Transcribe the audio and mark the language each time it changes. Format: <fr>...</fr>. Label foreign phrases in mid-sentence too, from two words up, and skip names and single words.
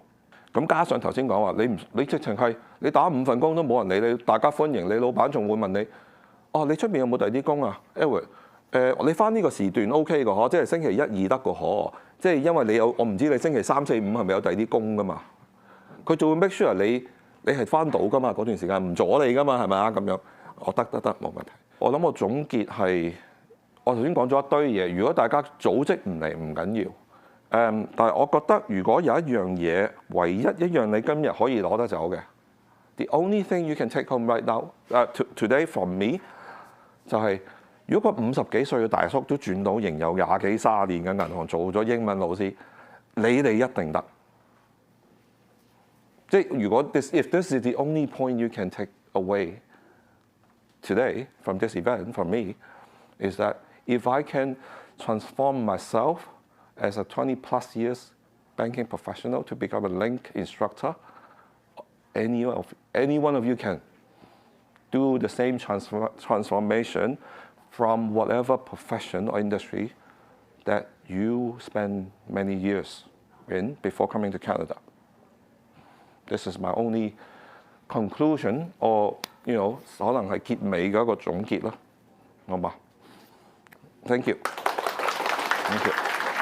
<yue>咁加上頭先講話，你直情係你打5份工都冇人理你，大家歡迎你，老闆仲會問你，你出邊有冇第二啲工啊 Edward 你翻呢個時段 OK 嘅嗬，即係星期1、2得嘅嗬，即係因為你有我唔知你星期3、4、5係咪有第二啲工噶嘛？佢就會</yue> <en>make sure</en> <yue>你係翻到噶嘛，嗰段時間唔阻你噶嘛，係咪啊？咁樣我得冇問題。我諗我總結係，我頭先講咗一堆嘢，如果大家組織唔嚟唔緊要。但係我覺得如果有一樣嘢，唯一一樣你今日可以攞得走嘅 ，</yue> <en>the only thing you can take home right now, today from me，</en> <yue>就係如果個50幾歲嘅大叔都轉到仍有20幾30年嘅銀行做咗英文老師，你哋一定得。即係如果</yue> <en>if this is the only point you can take away today from this event from me, is that if I can transform myself as a 20+ years banking professional to become a link instructor, any one of you can do the same transformation from whatever profession or industry that you spend many years in before coming to Canada. This is my only conclusion, or</en> <yue>可能係結尾嘅一個總結啦，好嘛？</yue> <en>Thank you.</en>